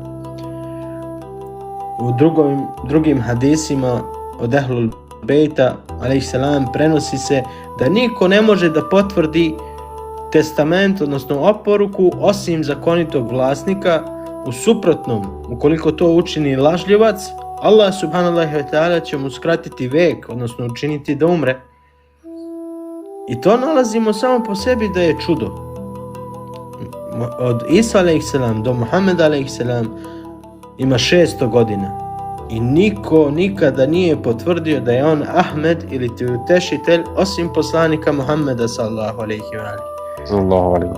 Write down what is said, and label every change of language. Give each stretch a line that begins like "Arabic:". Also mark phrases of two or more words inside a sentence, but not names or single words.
Serbian: U drugim hadisima od Ehlul Bejta
Arabic: عليه السلام
Serbian: prenosi se da niko ne može da potvrdi testament, odnosno oporuku, osim zakonitog vlasnika. U suprotnom, ukoliko to učini lažljivac, Allah
Arabic: سبحانه وتعالى
Serbian: će mu skratiti vek, odnosno učiniti da umre. I to nalazimo samo po sebi da je čudo. Od Isa a.s. do Muhammeda a.s. ima 600 godina. I niko nikada nije potvrdio da je on Ahmed ili ti utešitelj, osim poslanika Muhammeda
Arabic: صلى الله عليه وآله.